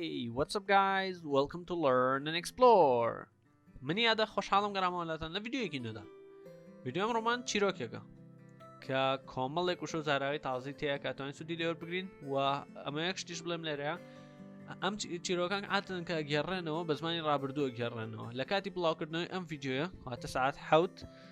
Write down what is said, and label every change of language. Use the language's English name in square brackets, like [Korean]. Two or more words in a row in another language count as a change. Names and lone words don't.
[English] What's up guys? Welcome to Learn and Explore. [Central Kurdish] منی یادا خوشحالم گرامەوەلاتان لە ڤیدیۆیەکی نوێدا. ڤیدیۆم ڕۆمان چیرۆکێکە کە کۆمەڵێک وشە و زاراوی تازەی تەیە کە ئەتوانین سوودی لێوە بگرین و ئەمە یەک شتیش بڵێم لێرەیە ئەم چیرۆکان عادەتەن کە گێڕێنەوە بە زمانی ڕابردووە گێڕێنەوە لە کاتی بڵاوکردنەوەی ئەم ڤیدیۆیە واتە ساعت 7